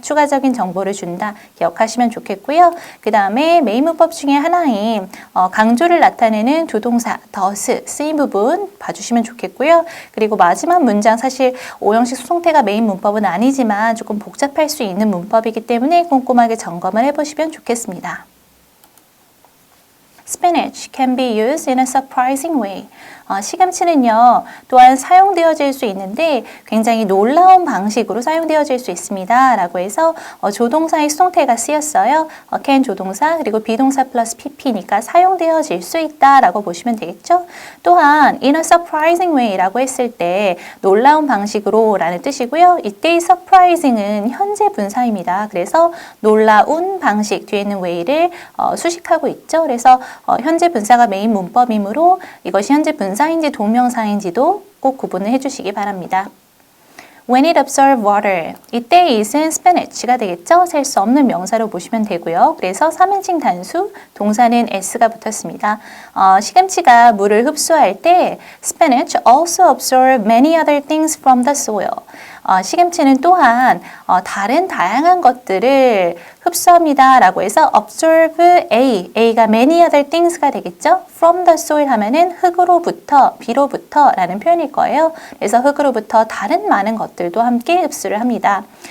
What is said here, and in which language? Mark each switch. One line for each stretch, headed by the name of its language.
Korean: 추가적인 정보를 준다. 기억하시면 좋겠고요. 그 다음에 메인 문법 중에 하나인 강조를 나타내는 두 동사 does 쓰인 부분 봐주시면 좋겠고요. 그리고 마지막 문장 사실 오형식 수동태가 메인 문법은 아니지만 조금 복잡할 수 있는 문법이기 때문에 꼼꼼하게 점검을 해보시면 좋겠습니다.
English: Spinach can be used in a surprising way.
Korean: 시금치는요, 또한 사용되어질 수 있는데 굉장히 놀라운 방식으로 사용되어질 수 있습니다. 라고 해서 조동사의 수동태가 쓰였어요. can 조동사 그리고 비동사 플러스 pp니까 사용되어질 수 있다 라고 보시면 되겠죠. 또한
English: in a surprising way
Korean: 라고 했을 때 놀라운 방식으로 라는 뜻이고요. 이때의 surprising은 현재 분사입니다. 그래서 놀라운 방식 뒤에 있는 way를 수식하고 있죠. 그래서 현재 분사가 메인 문법이므로 이것이 현재 분사인지 동명사인지도 꼭 구분을 해주시기 바랍니다.
English: When it absorbed water,
Korean: 이때 it은 spinach가 되겠죠? 셀 수 없는 명사로 보시면 되고요. 그래서 3인칭 단수, 동사는 s가 붙었습니다. 시금치가 물을 흡수할 때
English: spinach also absorbed many other things from the soil.
Korean: 시금치는 또한 다른 다양한 것들을 흡수합니다 라고 해서 absorb A가 many other things가 되겠죠.
English: from the soil
Korean: 하면은 흙으로부터, 비로부터 라는 표현일 거예요. 그래서 흙으로부터 다른 많은 것들도 함께 흡수를 합니다.